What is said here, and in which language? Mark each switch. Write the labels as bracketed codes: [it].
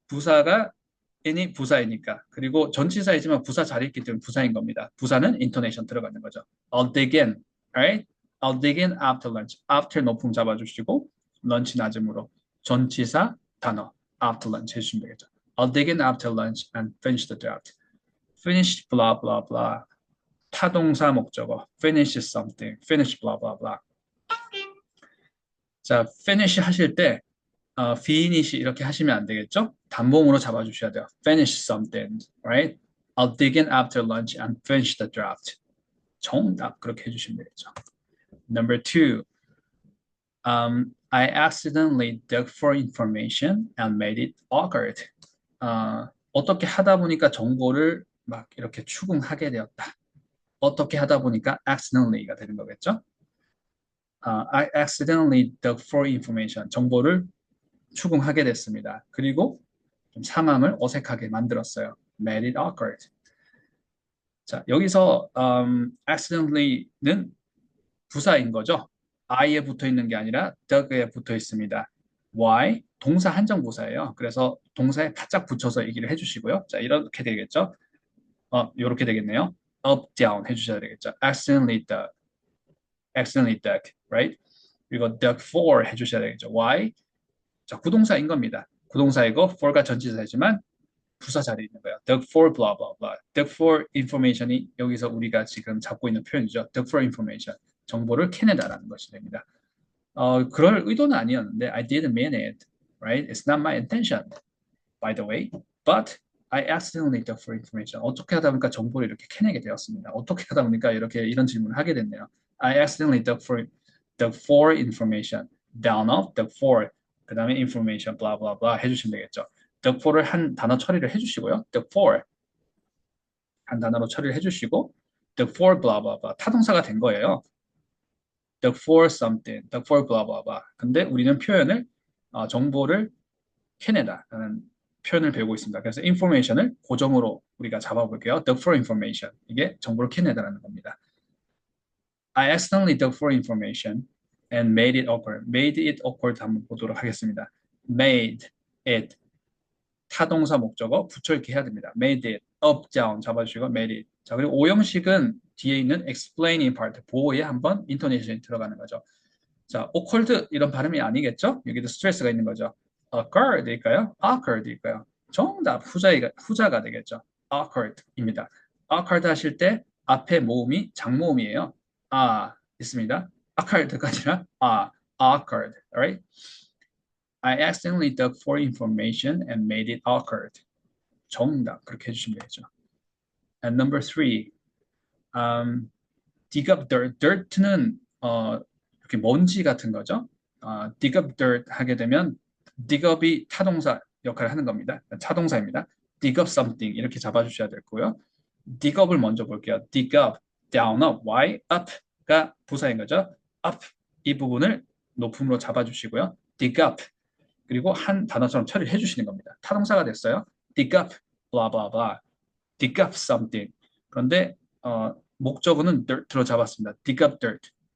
[ko] 부사가 in이 부사이니까. 그리고 전치사이지만 부사 자리 있기 때문에 부사인 겁니다. 부사는 intonation 들어가는 거죠. [en] I'll dig in. Alright? I'll dig in after lunch. [ko] after 높음 잡아주시고 lunch 낮음으로 전치사 단어 after lunch 해주시면 되겠죠. [en] I'll dig in after lunch and finish the draft. finish blah blah blah. [ko] 타동사 목적어 finish something. [en] finish blah blah blah. [ko] 자, finish 하실 때 finish 이렇게 하시면 안 되겠죠? 단봉으로 잡아주셔야 돼요. [en] Finish something, right? I'll dig in after lunch and finish the draft. [ko] 정답 그렇게 해주시면 되겠죠. [en] Number two, I accidentally dug for information and made it awkward. [ko] 어떻게 하다 보니까 정보를 막 이렇게 추궁하게 되었다. 어떻게 하다 보니까 accidentally가 되는 거겠죠? [en] I accidentally dug for information. [ko] 정보를 추궁하게 됐습니다. 그리고 좀 상황을 어색하게 만들었어요. [en] Made it awkward. [ko] 자, 여기서 accidentally는 부사인 거죠. I에 붙어 있는 게 아니라 dug에 붙어 있습니다. Why? 동사 한정부사예요. 그래서 동사에 바짝 붙여서 얘기를 해주시고요. 자, 이렇게 되겠죠. 이렇게 되겠네요. up, down 해주셔야 되겠죠. [en] accidentally dug, right? [ko] 그리고 dug for 해주셔야 되겠죠. Why? 자, 구동사인 겁니다. 구동사이고 for가 전치사이지만 부사 자리에 있는 거예요. [en] dug for blah blah blah. dug for information이 [ko] 여기서 우리가 지금 잡고 있는 표현이죠. [en] dug for information. [ko] 정보를 캐내다라는 것이 됩니다. 그럴 의도는 아니었는데 [en] I didn't mean it, right? It's not my intention, by the way. But I accidentally dug for information. [ko] 어떻게 하다 보니까 정보를 이렇게 캐내게 되었습니다. 어떻게 하다 보니까 이런 질문을 하게 됐네요. [en] I accidentally dug for information. down of dug for 그 다음에 information blah blah blah 해주시면 되겠죠. [ko] dug for를 한 단어 처리를 해주시고요. dug for 한 단어로 처리를 해주시고 dug for blah blah blah 타동사가 된 거예요. [en] dug for something, dug for blah blah blah. [ko] 근데 우리는 표현을 정보를 캐내다라는 표현을 배우고 있습니다. 그래서 information을 고정으로 우리가 잡아볼게요. dug for information 이게 정보를 캐내다라는 겁니다. [en] I accidentally dug for information and made it awkward. [ko] made it awkward 한번 보도록 하겠습니다. made it 타동사 목적어 붙여넣기 해야 됩니다. [en] made it up down 잡아주시고 made it. [ko] 자 그리고 오형식은 뒤에 있는 explaining part 보호에 한번 인토네이션이 들어가는 거죠. 자 awkward 이런 발음이 아니겠죠? 여기도 스트레스가 있는 거죠. awkward일까요? awkward일까요? 정답 후자가 되겠죠. awkward입니다. awkward 하실 때 앞에 모음이 장모음이에요. 있습니다. awkward가 아니라 awkward. [en] Alright? I accidentally dug for information and made it awkward. [ko] 정답 그렇게 해주시면 되겠죠. [en] And number 3, dig up dirt. [ko] dirt는 이렇게 먼지 같은 거죠. dig up dirt 하게 되면 dig up이 타동사 역할을 하는 겁니다. 차동사입니다. dig up something 이렇게 잡아주셔야 되고요. dig up을 먼저 볼게요. [en] dig up, down, up, why, up가 부사인 거죠. [ko] up 이 부분을 높음으로 잡아주시고요. dig up 그리고 한 단어처럼 처리를 해주시는 겁니다. [en] 타동사가 됐어요. dig up, blah blah blah, dig up something. [ko] 그런데 목적어는 dirt로 잡았습니다. [en] dig up dirt.